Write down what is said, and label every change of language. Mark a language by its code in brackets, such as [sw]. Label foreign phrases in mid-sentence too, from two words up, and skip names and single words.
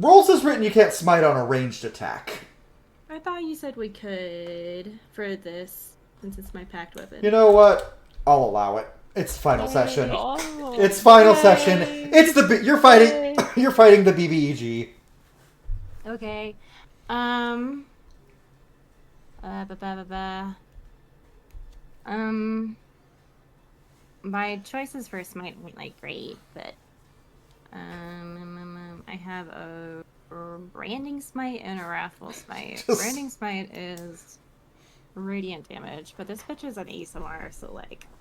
[en] Rules is written you can't smite on a ranged attack. I thought you said we could for this, since it's my packed weapon. You know what? I'll allow it. It's final session. Oh. It's final Yay. session. It's the you're fighting. You're fighting the BBEG. Okay. Um. Ba, ba, ba, ba. My choices for smite weren't like great, but I have a branding smite and a wrathful smite. Just- Branding smite is radiant damage, but this bitch is an ASMR, so like,